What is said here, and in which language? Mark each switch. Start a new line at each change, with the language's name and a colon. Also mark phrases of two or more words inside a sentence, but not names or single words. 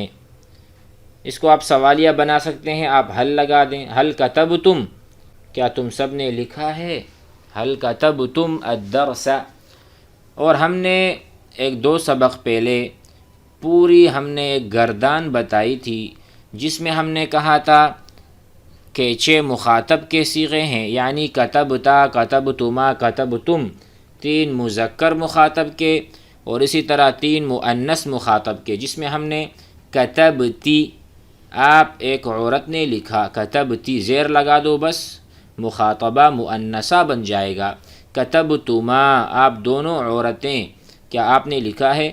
Urdu: اس کو آپ سوالیہ بنا سکتے ہیں، آپ حل لگا دیں،
Arabic: حل کتبتم
Urdu: کیا تم سب نے لکھا ہے؟
Arabic: حل کتبتم الدرس۔
Urdu: اور ہم نے دو سبق پہلے پوری ہم نے ایک گردان بتائی تھی جس میں ہم نے کہا تھا کہ 6 مخاطب کے صیغے ہیں، یعنی
Arabic: کتبتا، کتبتما، کتبتم،
Urdu: 3 مذکر مخاطب کے اور اسی طرح 3 مؤنث مخاطب کے، جس میں ہم نے کتبتی آپ ایک عورت نے لکھا، کتبتی زیر لگا دو بس
Arabic: مخاطبہ مؤنثہ
Urdu: بن جائے گا۔ کتبتما آپ دونوں عورتیں کیا آپ نے لکھا ہے؟